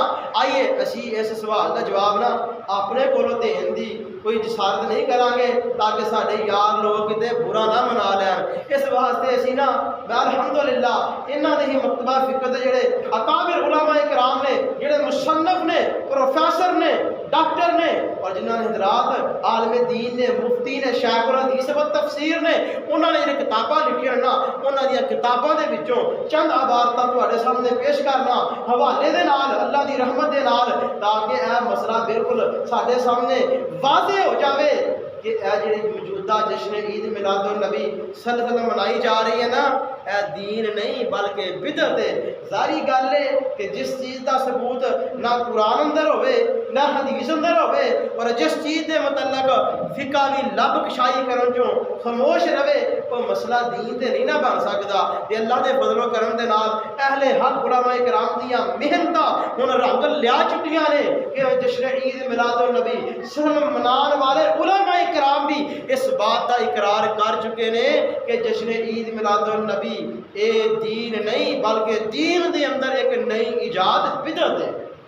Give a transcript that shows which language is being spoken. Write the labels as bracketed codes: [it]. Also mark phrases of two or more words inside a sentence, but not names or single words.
[pa] آئیے اسی [ur] اس سوال کا جواب [pa] نا اپنے کولوں دین دی کوئی جسارت [ur] نہیں کریں گے [pa] تاکہ سارے یار لوگ کتے برا نہ منا لین۔ اس واسطے اسی نا الحمدللہ انہاں دے ہی مکتبہ فقہ دے جڑے اکابر علماء کرام نے، جڑے مصنف نے، پروفیسر نے، ڈاکٹر نے، اور جنہاں نے حضرات عالم دین نے، مفتی نے، شیخ الحدیث و تفسیر نے، انہاں نے جڑے کتاباں لکھیاں نا انہاں دی کتاباں دے وچوں چند عبارتاں تواڈے سامنے پیش کرنا حوالے دے نال اللہ دی رحمت دے نال، تاکہ اے مسئلہ بالکل ساڈے سامنے واضح ہو جاوے کہ اے جڑی موجودہ جشن عید میلاد النبی [ar] صلی اللہ علیہ وسلم [ur] منائی جا رہی ہے [pa] نا، اے دین نہیں بلکہ بدعت ہے۔ ظاہری گل ہے کہ جس چیز دا ثبوت نہ قرآن اندر ہوئے نہ حدیث اندر ہوئے اور جس چیز دے متعلق فقہ دی لب کشائی کرن چوں خاموش رہے وہ مسئلہ دین تے نہیں نہ بن سکدا۔ تے اللہ دے فضل و کرم دے نال اہل حق علماء کرام دیاں محنتاں ہن رنگ لیا چکیاں نے کہ جشن عید میلاد النبی سلم منان والے علماء کرام [ur] بھی اس بات کا اقرار کر چکے [pa] نے کہ جشن عید میلاد النبی اے دین نہیں بلکہ دین دے اندر [ur] ایک نئی ایجاد بدعت ہے۔